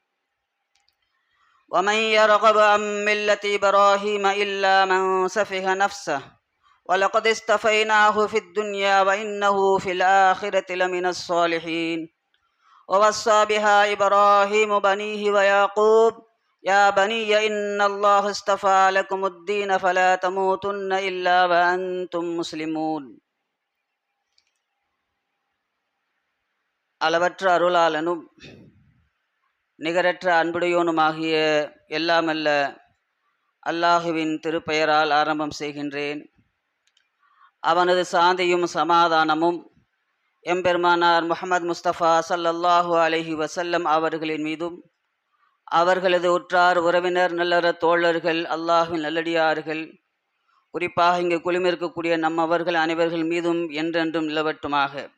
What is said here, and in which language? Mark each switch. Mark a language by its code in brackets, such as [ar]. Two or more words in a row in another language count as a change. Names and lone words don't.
[ar] ومن يرغب عن ملة إبراهيم إلا من سفه نفسه ولقد اصطفيناه في الدنيا وإنه في الآخرة لمن الصالحين ووصى بها إبراهيم بنيه ويعقوب يا بني إن الله اصطفى لكم الدين فلا تموتن إلا وأنتم مسلمون. [ta] அளவற்ற அருளாளனும் நிகரற்ற அன்புடையோனுமாகிய எல்லாமல்ல அல்லாஹுவின் திருப்பெயரால் ஆரம்பம் செய்கின்றேன். அவனது சாந்தியும் சமாதானமும் எம்பெருமானார் முஹம்மது முஸ்தபா [ar] صلى الله عليه وسلم [ta] அவர்களின் மீதும் அவர்களது உற்றார் உறவினர் நல்லற தோழர்கள் அல்லாஹ்வின் நல்லடியார்கள் குறிப்பாக இங்கு குழுமிருக்கக்கூடிய நம்மவர்கள் அனைவர்கள் மீதும் என்றென்றும் நிலவட்டுமாக.